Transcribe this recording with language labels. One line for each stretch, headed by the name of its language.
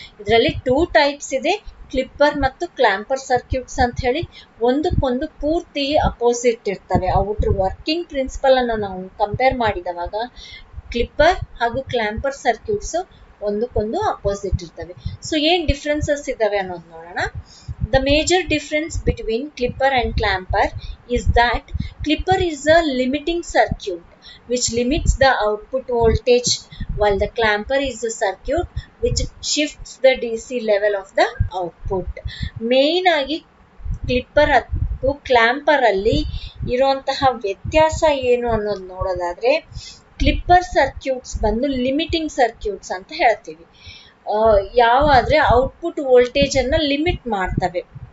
Kannada: ಇದರಲ್ಲಿ 2 ಟೈಪ್ಸ್ ಇದೆ, ಕ್ಲಿಪ್ಪರ್ ಮತ್ತು ಕ್ಲಾಂಪರ್ ಸರ್ಕ್ಯೂಟ್ಸ್ ಅಂತ ಹೇಳಿ. ಒಂದಕ್ಕೊಂದು ಪೂರ್ತಿ ಅಪೋಸಿಟ್ ಇರ್ತವೆ. ಅವ್ರ ವರ್ಕಿಂಗ್ ಪ್ರಿನ್ಸಿಪಲ್ ಅನ್ನು ನಾವು ಕಂಪೇರ್ ಮಾಡಿದವಾಗ ಕ್ಲಿಪ್ಪರ್ ಹಾಗೂ ಕ್ಲಾಂಪರ್ ಸರ್ಕ್ಯೂಟ್ಸ್ ಒಂದಕ್ಕೊಂದು ಅಪೋಸಿಟ್ ಇರ್ತವೆ. ಸೊ ಏನ್ ಡಿಫ್ರೆನ್ಸಸ್ ಇದಾವೆ ಅನ್ನೋದು ನೋಡೋಣ.
English: The major difference between clipper and clamper is that clipper is a limiting circuit which limits the output voltage, while the clamper is a circuit which shifts the DC level of the output.
Kannada: Main ಆಗಿ clipper ಮತ್ತು clamper ಅಲ್ಲಿ ಇರುವಂತಹ ವ್ಯತ್ಯಾಸ ಏನು ಅನ್ನೋದು ನೋಡೋದಾದ್ರೆ, clipper circuits ಬಂದು limiting circuits ಅಂತ ಹೇಳ್ತೀವಿ. ಯಾವಾದ್ರೆ ಔಟ್ಪುಟ್ ವೋಲ್ಟೇಜ್ ಅನ್ನ ಲಿಮಿಟ್ ಮಾಡ್ತವೆ.